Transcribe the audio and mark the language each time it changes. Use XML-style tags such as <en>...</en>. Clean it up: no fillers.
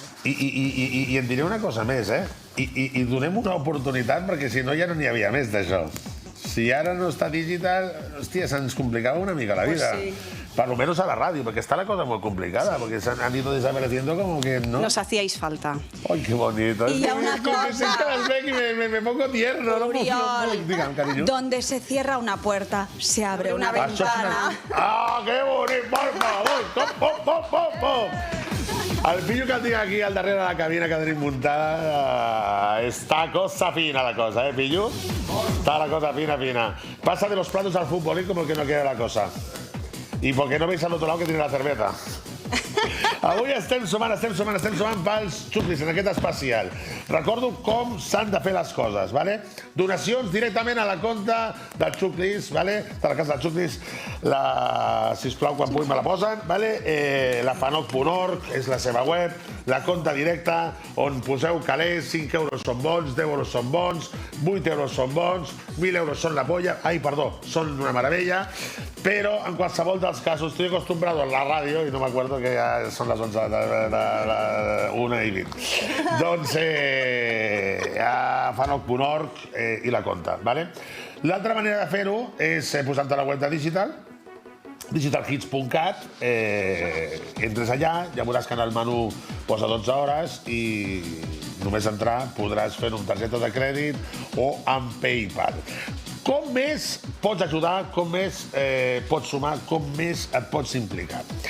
<ca>I et diré una cosa més, i donem una oportunitat perquè si no ja no n'hi havia més d'això. Si ara no està digital, hòstia, se'ns complicava una mica la vida. Per lo menos a la ràdio, perquè està la cosa molt complicada, perquè</ca> <es>han ido desapareciendo como que no... Nos hacíais falta. Ay, qué bonito. Y ya una cosa... Es que las ve y me pongo tierno. Oriol, Dígame, cariño. donde se cierra una puerta, se abre una ventana. Ah, qué bonito, por favor. Pop, pop, pop.</es> <ca>El pillo que el tinc aquí al darrere de la cabina que tenim muntada, està cosa fina la cosa, pillo? Està la cosa fina, fina.</ca> <es>Pasa de los platos al futbolín como el que no quiere la cosa. Y porque no veis al otro lado que tiene la cerveza.</es> <ca>Avui estem sumant pels xuclis en aquest especial. Recordo com s'han de fer les coses, ¿vale? Donacions directament a la compta del xuclis, ¿vale? De la casa del xuclis, sisplau, quan puguin me la posen, ¿vale? La fanoc.org és la seva web, la compta directa, on poseu calés, 5 euros són bons, 10 euros són bons, 8 euros són bons, 1.000 euros són la polla, són una meravella, però en qualsevol dels casos,</ca> <es>estoy acostumbrado a la ràdio,</es> <ca>i no m'acuerdo que ja són les 11 de 1 i 20. Doncs a fanoc.org i la compta, ¿vale? L'altra manera de fer-ho és posant-te a la web de digitalhits.cat, entres allà, ja veuràs que en el menú posa 12 hores i només entrar podràs fer amb targeta de crèdit o amb PayPal. Com més pots ajudar, com més pots sumar, com més et pots implicar.</ca>